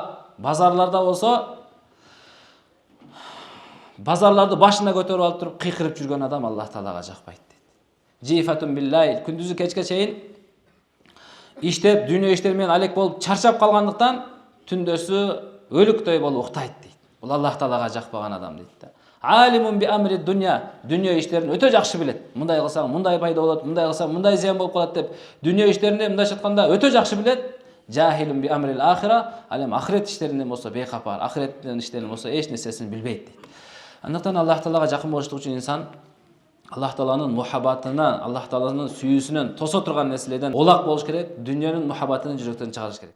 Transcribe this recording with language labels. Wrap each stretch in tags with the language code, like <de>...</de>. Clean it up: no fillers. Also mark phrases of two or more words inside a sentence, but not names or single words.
<ky>Базарларда болсо, базарларды башына көтөрүп алып туруп кыйкырып жүргөн адам Аллах таалага жакпайт дейт.</ky> <ar>جيفة بالليل.</ar> <ky>Күндүзү кечке чейин иштеп, дүйнө иштери менен алек болуп чарчап калгандыктан түндөсү өлүктөй болуп уктайт дейт. Бул Аллах таалага жакпаган адам дейт да.</ky> <ar>عالم بأمر الدنيا.</ar> <ky>Дүйнө иштерин өтө жакшы билет. Мындай кылсаң мындай пайда болот, мындай кылсаң мындай зыян болуп калат деп дүйнө иштеринде мындайча айтканда өтө жакшы билет.</ky> <ar>جاهل بأمر الآخرة.</ar> <ky>Ал эми ахирет иштеринен болсо бейкапар, ахиреттин иштеринен болсо эч нерсесин билбейт дейт. Андыктан Аллах таалага жакын болуштук үчүн инсан Аллах тааланын мухаббатына, Аллах тааланын сүйүүсүнөн тосо турган нерселерден олак болуш керек, дүйнөнүн мухаббатын жүрөктөн чыгарыш керек.</ky>